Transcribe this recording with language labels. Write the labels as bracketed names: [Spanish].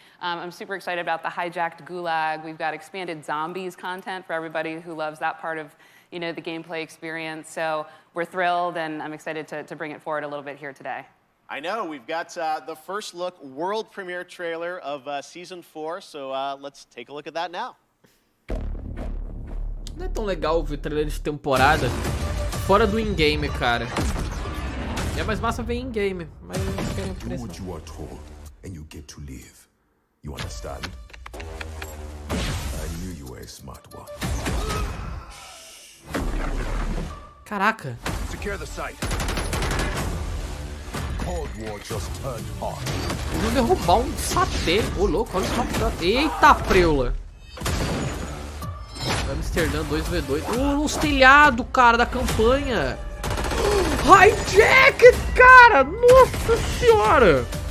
[English] I'm super excited about the hijacked gulag. We've got expanded zombies content for everybody who loves that part of, you know, the gameplay experience. So we're thrilled, and I'm excited to bring it forward a little bit here today. I know, we've got the first look world premiere trailer of Season 4, so let's take a look at that now. [Portuguese] Não é tão legal ver trailer de temporada fora do in-game, cara. É mais massa ver in-game, mas eu não quero [English] Do what you are told, and you get to live. You understand? I knew you were a smart one. [Portuguese] Caraca. [English] Secure the site. Cold War just turned hot. [Portuguese] Eu vou derrubar um satélite. Ô, louco, olha só. Eita, preula. Amsterdã 2v2. Os telhados, cara, da campanha. Hijack, cara. Nossa senhora.